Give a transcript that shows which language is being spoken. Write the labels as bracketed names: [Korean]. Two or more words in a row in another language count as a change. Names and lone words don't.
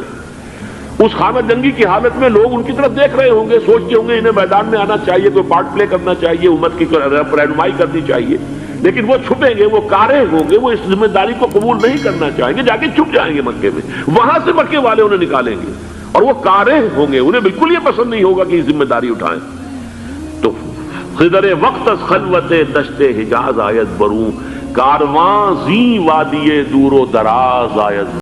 [Urdu] اس خانہ جنگی کی حالت میں لوگ ان کی طرف دیکھ رہے ہوں گے، سوچتے ہوں گے انہیں میدان میں آنا چاہیے، کوئی پارٹ پلے کرنا چاہیے، امت کی رہنمائی کرنی چاہیے. لیکن وہ چھپیں گے، وہ کارے ہوں گے، وہ اس ذمہ داری کو قبول نہیں کرنا چاہیں گے، جا کے چھپ جائیں گے مکے میں. وہاں سے مکے والے انہیں نکالیں گے اور وہ کارے ہوں گے، انہیں بالکل یہ پسند نہیں ہوگا کہ یہ ذمہ داری اٹھائیں. [Persian] تو خضر وقت از خلوت دشت حجاز آید بروں، کارواں زی وادی دور و دراز آید